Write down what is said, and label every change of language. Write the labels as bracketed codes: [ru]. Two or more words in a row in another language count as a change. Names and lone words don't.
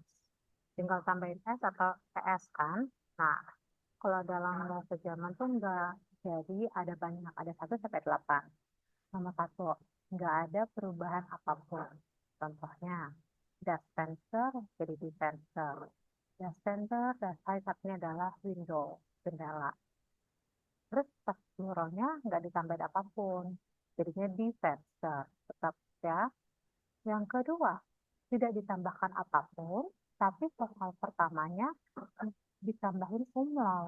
[id] Tinggal tambahin s atau ps kan. Nah, kalau dalam bahasa Jerman tuh enggak. Jadi ada banyak, ada 1 sampai 8. Nomor 1, enggak ada perubahan apapun. Contohnya, [de] das Fenster jadi di Fenster. Das Fenster, das heißt [id] artinya adalah window, jendela. Terus pas pluralnya enggak ditambahin apapun. Jadinya [de] di Fenster. [id] Tetap ya. Yang kedua, tidak ditambahkan apapun, tapi vokal pertamanya ditambahin umlaut.